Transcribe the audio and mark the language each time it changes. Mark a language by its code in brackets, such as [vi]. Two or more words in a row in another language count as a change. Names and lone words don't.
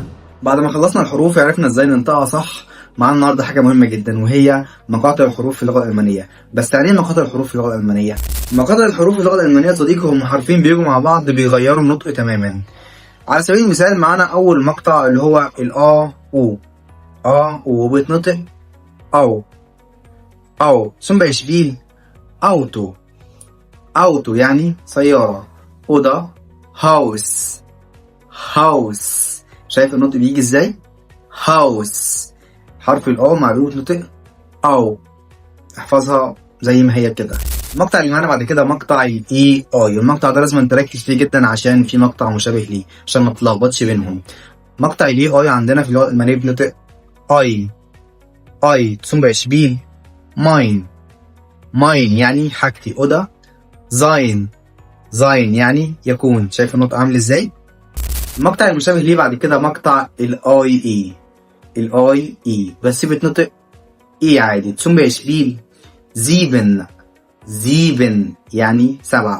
[ar] بعد ما خلصنا الحروف وعرفنا ازاي ننطقها صح، معانا النهارده حاجه مهمه جدا وهي مقاطع الحروف في اللغه الالمانيه. بس يعني ايه مقاطع الحروف في اللغه الالمانيه؟ مقاطع الحروف في اللغه الالمانيه صديقي هم حرفين بيجوا مع بعض بيغيروا النطق تماما. على سبيل المثال معانا اول مقطع اللي هو الا او وبيتنطق او [de] zum Beispiel auto [ar] يعني سياره. اوضه. هاوس. شايف النطق بيجي ازاي؟ هاوس. حرف الاو معروف نطق او، احفظها زي ما هي كده. المقطع اللي معانا بعد كده مقطع الاي اي. المقطع ده لازم تركز فيه جدا عشان في مقطع مشابه ليه عشان ما تلخبطش بينهم. مقطع الاي اي عندنا في اللغه الالمانيه بنطق اي [de] zum Beispiel mein [ar] يعني حاجتي. اوضه. sein يعني يكون. شايف النطق عامل ازاي؟ المقطع المشابه ليه بعد كده مقطع الاي اي بس بتنطق اي عادي. [de] zum Beispiel [ar] 7 يعني 7.